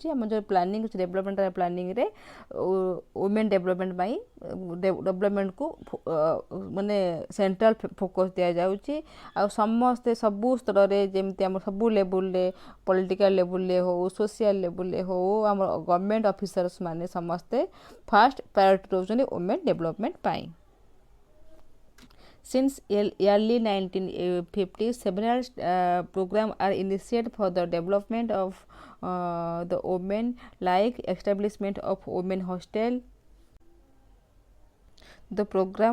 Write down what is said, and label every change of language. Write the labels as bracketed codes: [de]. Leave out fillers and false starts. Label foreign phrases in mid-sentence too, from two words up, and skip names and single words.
[or] ଆମ ଯେଉଁ ପ୍ଲାନିଂ ଅଛି [en] developmental planningରେ women development [or] ପାଇଁ ଡେଭଲପମେଣ୍ଟକୁ ମାନେ [en] central focus [or] ଦିଆଯାଉଛି। ଆଉ ସମସ୍ତେ ସବୁ ସ୍ତରରେ ଯେମିତି ଆମର ସବୁ ଲେବୁଲ୍ରେ, [en] political levelରେ [or] ହେଉ, [en] social levelରେ [or] ହେଉ, ଆମର [en] government officers [or] ମାନେ ସମସ୍ତେ [en] first priority [or] ଦେଉଛନ୍ତି [en] women development [or] ପାଇଁ। [en] Since early 1950s, several programs are initiated for the development of the women, like establishment of women hostel, the program